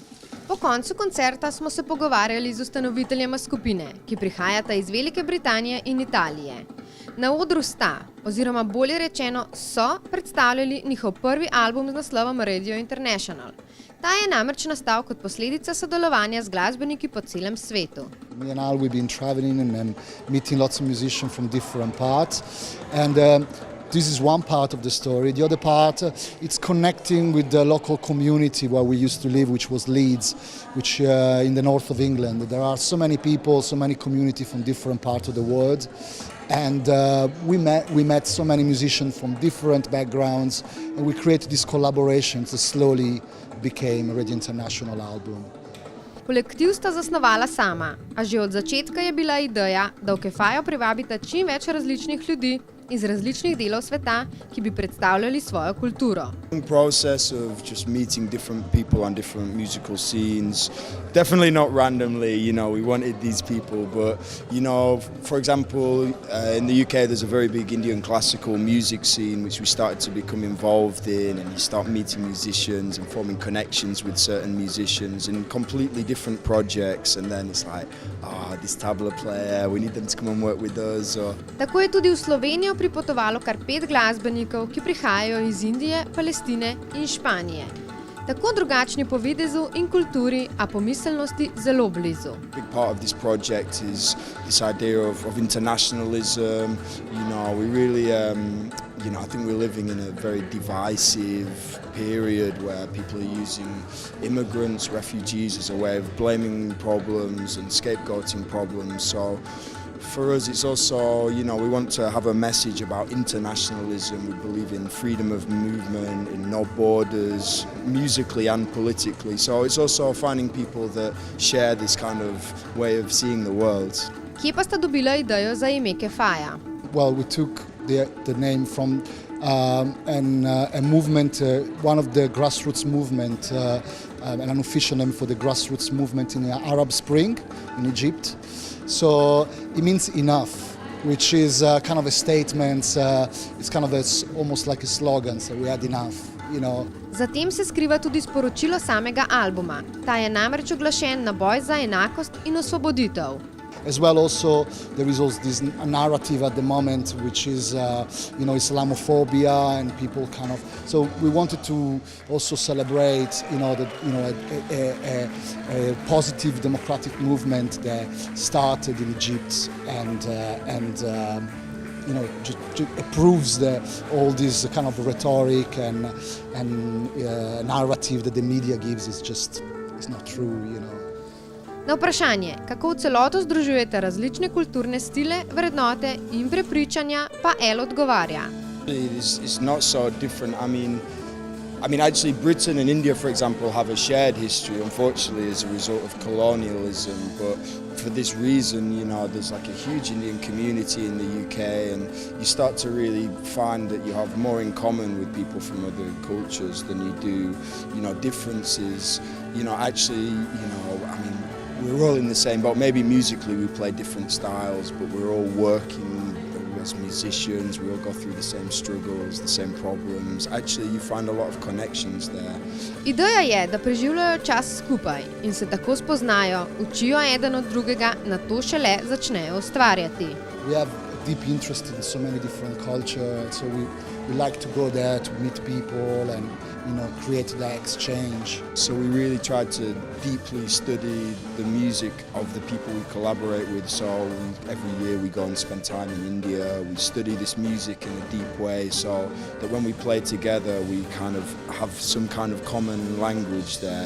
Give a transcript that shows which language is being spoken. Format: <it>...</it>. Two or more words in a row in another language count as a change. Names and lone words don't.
<sl>Po koncu koncerta smo se pogovarjali z ustanoviteljema skupine, ki prihajata iz Velike Britanije in Italije. Na odru sta, oziroma bolje rečeno so, predstavljali njihov prvi album z naslovom Radio International. Ta je namreč nastal kot posledica sodelovanja z glasbeniki po celem svetu.</sl> <en>Me and Al, we've been traveling and meeting lots of musicians from different parts, and this is one part of the story. The other part, it's connecting with the local community where we used to live, which was Leeds, which in the north of England. There are so many people, so many community from different parts of the world, and we met so many musicians from different backgrounds, and we created this collaboration that slowly became a Radio International album.</en> <sl>Kolektiv sta zasnovala sama, a že od začetka je bila ideja, da v Kefajo privabita čim več različnih ljudi iz različnih delov sveta, ki bi predstavljali svojo kulturo.</sl> <en>Process of just meeting different people on different musical scenes, definitely not randomly, we wanted these people, but for example, in the UK there's a very big Indian classical music scene which we started to become involved in, and you start meeting musicians and forming connections with certain musicians in completely different projects, and then it's like, this tabla player, we need them to come and work with us.</en> <sl>Tako je tudi v Slovenijo pripotovalo kar 5 glasbenikov, ki prihajajo iz Indije, Palestine in Španije. Tako drugačni po videzu in kulturi, a po miselnosti zelo blizu.</sl> <en>Big part of this project is this idea of internationalism. We really, I think we're living in a very divisive period where people are using immigrants, refugees as a way of blaming problems and scapegoating problems. So for us, it's also, we want to have a message about internationalism. We believe in freedom of movement, in no borders, musically and politically. So it's also finding people that share this kind of way of seeing the world.</en> <sl>Kje pa sta dobila idejo za ime Kefaya?</sl> <en>Well, we took the name from a movement, one of the grassroots movement, and an official name for the grassroots movement in the Arab Spring in Egypt. So it means enough, which is kind of a statement, it's kind of almost like a slogan, so we had enough,</en> <sl>Zatem se skriva tudi sporočilo samega albuma. Ta je namreč oglašen na boj za enakost in osvoboditev.</sl> <en>As well, also there is also this narrative at the moment, which is Islamophobia, and people kind of. So we wanted to also celebrate, a positive democratic movement that started in Egypt, and just approves all this kind of rhetoric and narrative that the media gives is not true,</en> <sl>Na vprašanje, kako v celoto združujete različne kulturne stile, vrednote in prepričanja, pa El odgovarja.</sl> <en>It's not so different. I mean, actually, Britain and India, for example, have a shared history, unfortunately, as a result of colonialism. But for this reason, there's like a huge Indian community in the UK, and you start to really find that you have more in common with people from other cultures than you do, differences. We're all in the same boat. Maybe musically we play different styles, but we're all working as musicians. We all go through the same struggles, the same problems. Actually, you find a lot of connections there.</en> <sl>Ideja je, da preživljajo čas skupaj in se tako spoznajo, učijo eden od drugega, nato šele začnejo ustvarjati.</sl> <en>We have deep interest in so many different cultures, so we like to go there to meet people and create that exchange. So we really try to deeply study the music of the people we collaborate with. So every year we go and spend time in India. We study this music in a deep way, so that when we play together, we kind of have some kind of common language there.</en>